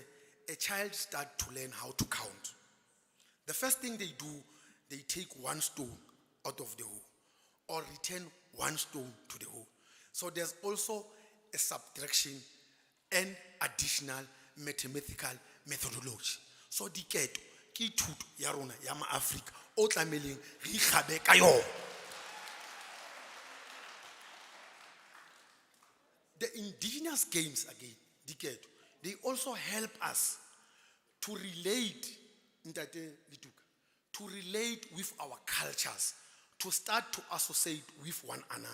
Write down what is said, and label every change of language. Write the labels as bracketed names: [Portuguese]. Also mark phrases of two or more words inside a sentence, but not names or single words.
[English] A child starts to learn how to count. The first thing they do, they take one stone out of the hole or return one stone to the hole. So there's also a subtraction and additional mathematical methodology. [Tswana] So Diketo, ke thuto ya rona ya ma-Africa, o tlameleng re ikgabe ka yona. [English] The indigenous games, again, Diketo, they also help us to relate, to relate with our cultures, to start to associate with one another.